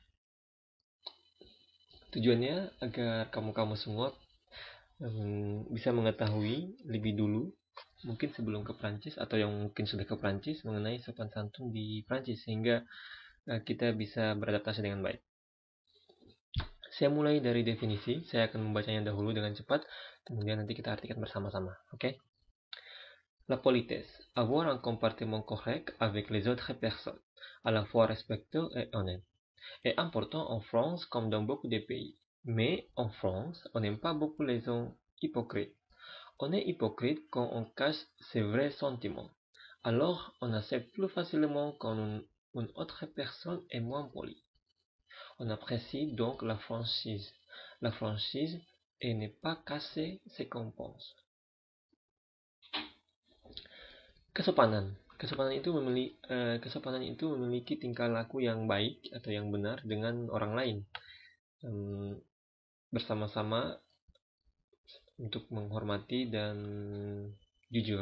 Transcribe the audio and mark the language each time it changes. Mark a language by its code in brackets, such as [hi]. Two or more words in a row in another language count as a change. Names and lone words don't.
[id] Tujuannya agar kamu-kamu semua bisa mengetahui lebih dulu, mungkin sebelum ke Prancis atau yang mungkin sudah ke Prancis, mengenai sopan santun di Prancis sehingga kita bisa beradaptasi dengan baik. Saya mulai dari definisi, saya akan membacanya dahulu dengan cepat, kemudian nanti kita artikan bersama-sama. Oke? [fr] La politesse, avoir un comportement correct avec les autres personnes, à la fois respectueux et honnête, est important en France comme dans beaucoup de pays. Mais en France, on n'aime pas beaucoup les gens hypocrites. On est hypocrite quand on cache ses vrais sentiments. Alors, on accepte plus facilement quand une autre personne est moins polie. On apprécie donc la franchise. La franchise et ne pas casser ce qu'on pense. [id] Kesopanan. Kesopanan itu memiliki tingkah laku yang baik atau yang benar dengan orang lain. Bersama-sama untuk menghormati dan jujur.